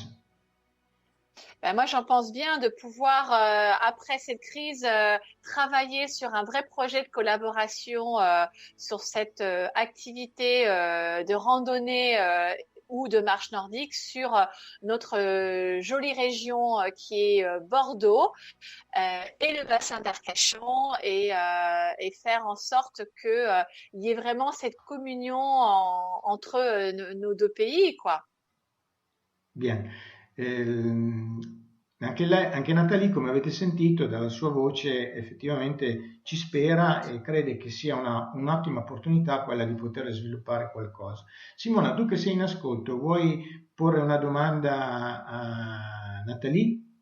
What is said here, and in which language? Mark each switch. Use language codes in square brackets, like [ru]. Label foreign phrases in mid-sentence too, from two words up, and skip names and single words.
[fr] Ben moi, j'en pense bien de pouvoir, après cette crise, travailler sur un vrai projet de collaboration sur cette activité de randonnée ou de marche nordique sur notre jolie région qui est Bordeaux et le bassin d'Arcachon et faire en sorte que il y ait vraiment cette communion entre nos deux pays, quoi. Bien. [it] Anche Nathalie, come avete sentito dalla sua voce, effettivamente ci spera e crede che sia un'ottima opportunità quella di poter sviluppare qualcosa. Simona, tu che sei in ascolto, vuoi porre una domanda a Nathalie?